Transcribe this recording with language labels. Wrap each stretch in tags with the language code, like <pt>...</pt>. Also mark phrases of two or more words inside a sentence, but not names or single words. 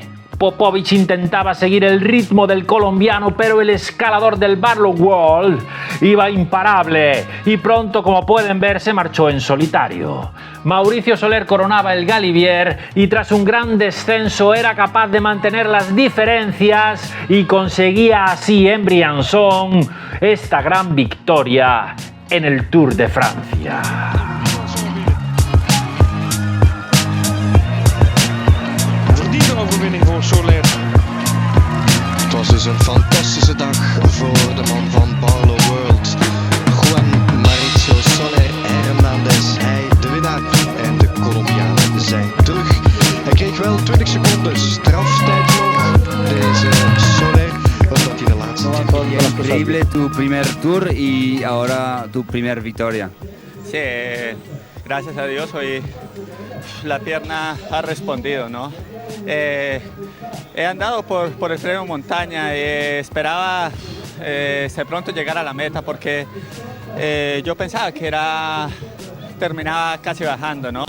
<es>Popovic intentaba seguir el ritmo del colombiano, pero el escalador del Barloworld iba imparable y pronto, como pueden ver, se marchó en solitario. Mauricio Soler coronaba el Galibier y tras un gran descenso era capaz de mantener las diferencias y conseguía así en Briançon esta gran victoria en el Tour de Francia.</es> <nl>Overwinning voor Soler. Het was dus een fantastische dag voor de man van Barloworld, Juan Mauricio Soler Hernández. Hij de winnaar en de Colombianen zijn terug. Hij kreeg wel 20 seconden straftijd nog, deze Soler, omdat hij de laatste 20 jaar...</nl> <es>Increíble tu primer tour y ahora tu primer victoria. Sí, gracias a Dios hoy la pierna ha respondido, ¿no? He andado por el premio montaña y esperaba de pronto llegar a la meta porque yo pensaba que terminaba casi bajando, ¿no?</es>